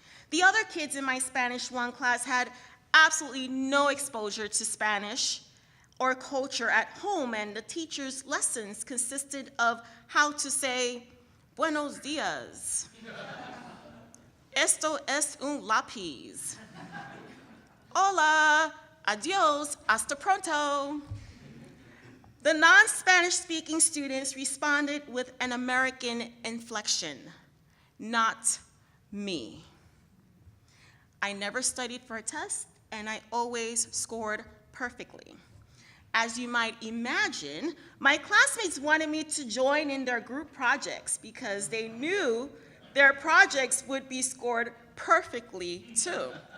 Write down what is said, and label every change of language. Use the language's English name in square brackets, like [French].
[English] The other kids in my Spanish 1 class had absolutely no exposure to Spanish or culture at home, and the teacher's lessons consisted of how to say, [Spanish] buenos dias. Esto es un lápiz. Hola, adios, hasta pronto. [English] The non-Spanish speaking students responded with an American inflection, not me. I never studied for a test, and I always scored perfectly. As you might imagine, my classmates wanted me to join in their group projects because they knew their projects would be scored perfectly too.